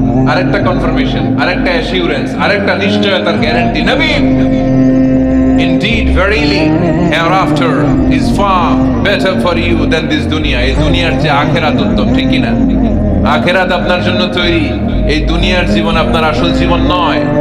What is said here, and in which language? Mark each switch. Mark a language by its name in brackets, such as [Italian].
[Bangla] আরেকটা কনফার্মেশন, আরেকটা অ্যাসিউরেন্স, আরেকটা নিশ্চয়তার গ্যারান্টি। [English] নবী indeed verily hereafter is far better for you than this dunya। [Bangla] এই দুনিয়ার যে আখিরাত উত্তম, ঠিক কি না? আখিরাত আপনার জন্য তৈরি, এই দুনিয়ার জীবন আপনার আসল জীবন নয়।